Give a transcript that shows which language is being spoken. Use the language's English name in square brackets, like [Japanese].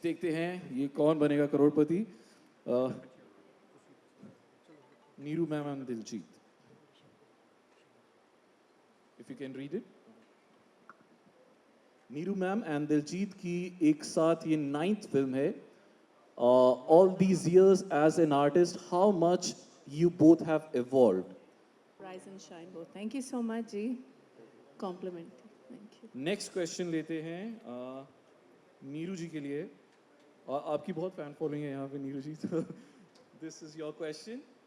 [Hindi] देखते हैं ये कौन बनेगा करोड़पति. [English] Neeru ma'am and Diljit, if you can read it. [Hindi] Neeru ma'am and Diljit की एक साथ ये 9th फिल्म है. [English] All these years as an artist, how much you both have evolved? Rise and shine both. Thank you so much ji. Compliment. Thank you. [Hindi] Next question लेते हैं नीरू जी के लिए. आपकी बहुत फैन फॉलोइंग है यहाँ पे नीरू जी, तो [English] This is your question.